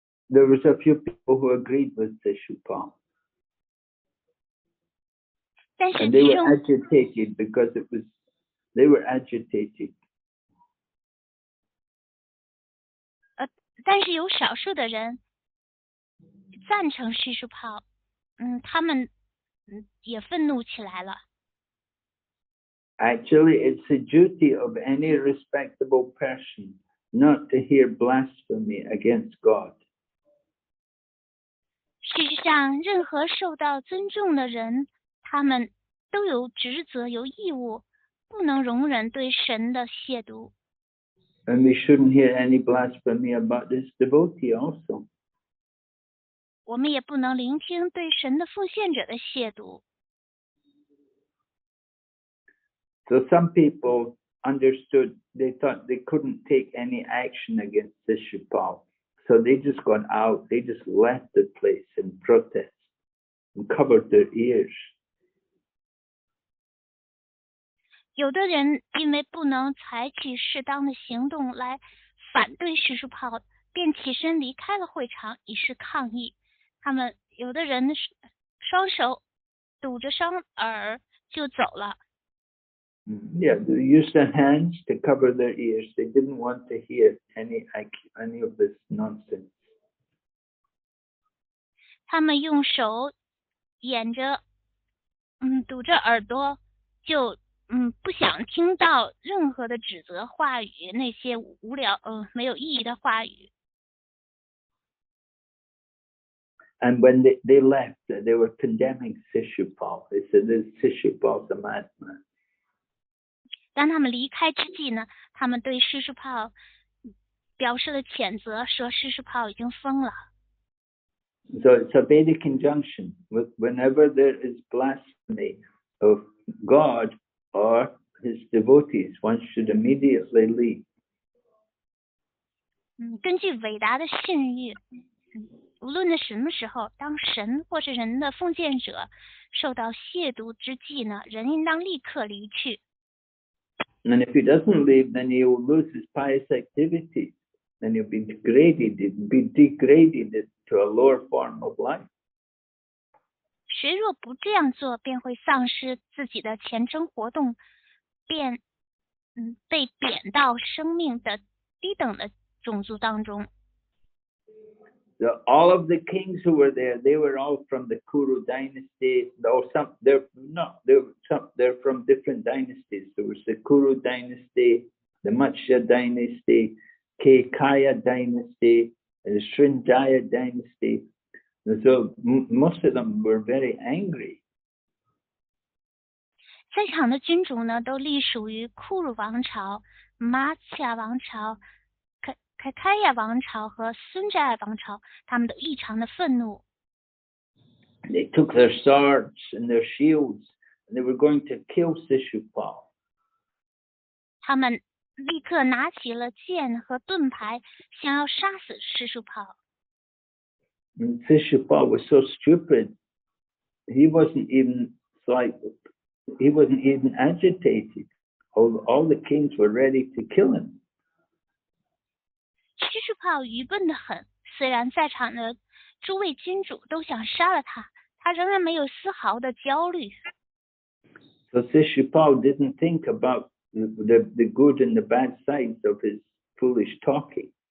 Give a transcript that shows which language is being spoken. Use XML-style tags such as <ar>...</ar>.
<en>There was a few people who agreed with Śiśupāla. And they were agitated because they were agitated.</en> <zh>但是有少数的人赞成Śiśupāla，他们也愤怒起来了。</zh> <en>Actually, it's the duty of any respectable person not to hear blasphemy against God.</en> <zh>事实上，任何受到尊重的人，他们都有职责、有义务，不能容忍对神的亵渎。</zh> <en>And we shouldn't hear any blasphemy about this devotee also.</en> <zh>我们也不能聆听对神的奉献者的亵渎。</zh> <en>So some people understood, they thought they couldn't take any action against Śiśupāla. So they just got out, they just left the place in protest and covered their ears.</en> <zh>有的人因为不能采取适当的行动来反对Śiśupāla，便起身离开了会场，以示抗议。他们有的人双手堵着双耳就走了。</zh> <en>Yeah, they used their hands to cover their ears. They didn't want to hear any of this nonsense.</en> <zh>他们用手掩着，堵着耳朵，就不想听到任何的指责话语，那些无聊没有意义的话语。</zh> <en>And when they left, they were condemning Śiśupāla. They said, "This Śiśupāla's a madman."</en> <zh>当他们离开之际呢，他们对Śiśupāla表示了谴责，说Śiśupāla已经疯了。</zh> <en>So it's a Vedic injunction. Whenever there is blasphemy of God or his devotees, one should immediately leave.</en> <zh>根据伟大的信誉，无论在什么时候，当神或是人的奉献者受到亵渎之际呢，人应当立刻离去。</zh> <en>And if he doesn't leave, then he will lose his pious activities. Then he'll be degraded to a lower form of life.</en> <zh>谁若不这样做，便会丧失自己的虔诚活动，便被贬到生命的低等的种族当中。</zh> <en>So all of the kings who were there, they were all from the Kuru dynasty. They're from different dynasties. There was the Kuru dynasty, the Matsya dynasty, Kekaya dynasty, the Srinjaya dynasty. And so most of them were very angry.</en> <zh>在场的君主呢，都隶属于库鲁王朝、马恰王朝、凯开亚王朝和孙扎尔王朝，他们都异常的愤怒。</zh> <en>They took their swords and their shields, and they were going to kill Śiśupāla.</en> <zh>他们立刻拿起了剑和盾牌，想要杀死Śiśupāla。</zh> <en>And Śiśupāla was so stupid, he wasn't even agitated. All the kings were ready to kill him.</en> <zh>Śiśupāla愚笨得很，虽然在场的诸位君主都想杀了他，他仍然没有丝毫的焦虑。</zh> <en>So Śiśupāla didn't think about the good and the bad sides of his foolish talking.</en>